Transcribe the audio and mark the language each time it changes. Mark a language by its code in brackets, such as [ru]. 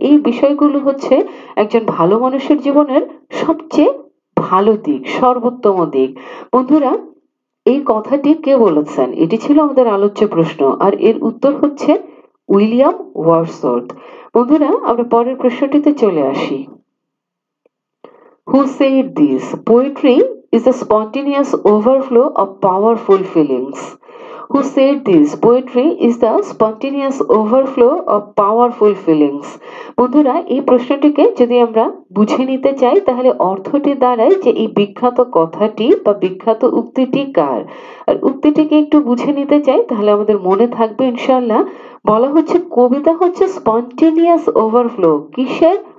[bn] এই বিষয়গুলো হচ্ছে একজন ভালো মানুষের জীবনের সবচেয়ে ভালো দিক, সর্বোত্তম দিক। বন্ধুরা, এই কথাটি কে বলেছেন? এটি ছিল আমাদের আলোচ্য প্রশ্ন, আর এর উত্তর হচ্ছে উইলিয়াম ওয়ার্ডসওয়ার্থ। বন্ধুরা, আমরা পরের প্রশ্নটিতে চলে আসি। [en] Who said this? Poetry is a spontaneous overflow of powerful feelings. Who said this? Poetry is the spontaneous overflow of powerful feelings. [bn] বন্ধুরা, এই প্রশ্নটিকে যদি আমরা বুঝে নিতে চাই তাহলে অর্থটি দাঁড়ায় যে এই বিখ্যাত কথাটি বা বিখ্যাত উক্তিটি কার। আর উক্তিটিকে একটু বুঝে নিতে চাই তাহলে আমাদের মনে থাকবে ইনশাআল্লাহ। বলা হচ্ছে কবিতা হচ্ছে [en] spontaneous overflow, [bn] কিসের?